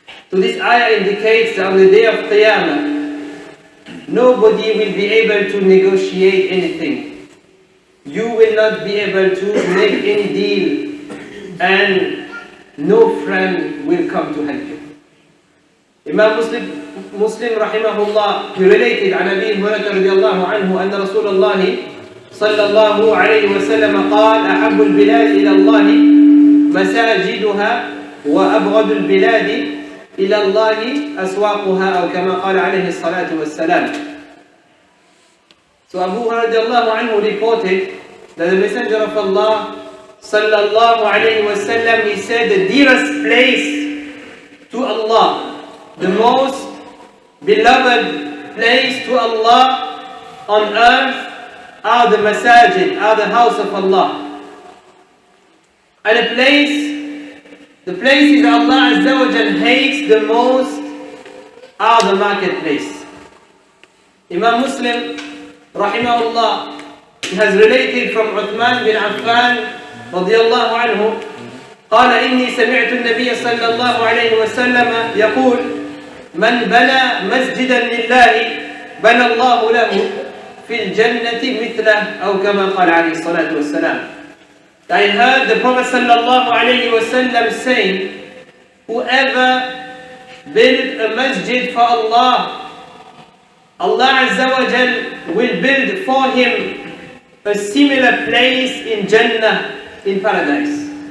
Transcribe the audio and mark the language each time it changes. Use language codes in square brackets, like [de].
[en] So this ayah indicates that on the day of Qiyamah, nobody will be able to negotiate anything. You will not be able to make any deal, and no friend will come to help you. Imam Muslim rahimahullah, he related [ar] عن أبي هريرة رضي الله عنه أن رسول الله صلى الله عليه وسلم قال: أحب البلاد إلى الله مساجدها وأبغض البلاد إلى الله أسواقها، أو كما قال عليه الصلاة والسلام. [en] So Abu Hurairah radiallahu anhu reported that the Messenger of Allah sallallahu alayhi wa sallam, he said, the dearest place to Allah, the most beloved place to Allah on earth are the masajid, are the house of Allah. And the places that Allah Azza wa Jal hates the most are the marketplace. Imam Muslim rahimahullah, he has related from Uthman bin Affan radiyallahu anhu, [ar] قال إني سمعت النبي صلى الله عليه وسلم يقول: من بنى مسجدا لله بنى الله له في الجنة مثله، أو كما قال عليه الصلاة والسلام. [en] I heard the Prophet sallallahu alayhi wa sallam saying, whoever built a masjid for Allah, Allah Azza wa Jal will build for him a similar place in Jannah, in paradise.